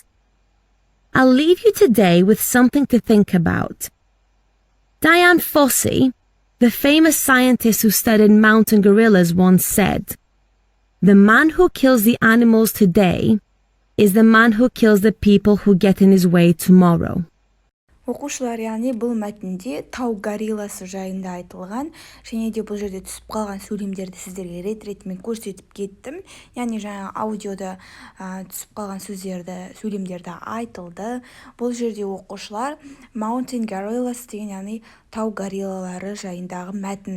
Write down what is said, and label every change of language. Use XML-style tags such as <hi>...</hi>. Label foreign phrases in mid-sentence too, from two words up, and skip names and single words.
<en>I'll leave you today with something to think about. Dian Fossey, the famous scientist who studied mountain gorillas, once said, "The man who kills the animals today is the man who kills the people who get in his way tomorrow."</en> <kk>Оқушылар, яғни бұл мәтінде тау горилласы жайында айтылған, және де бұл жерде түсіп қалған сөйлемдерді сіздерге рет-ретімен көрсетіп кеттім. Яғни жаңа аудиода түсіп қалған сөйлемдерді айтылды. Бұл жерде оқушылар Mountain Gorillas деген, яғни тау гориллалары жайындағы мәтін.</kk>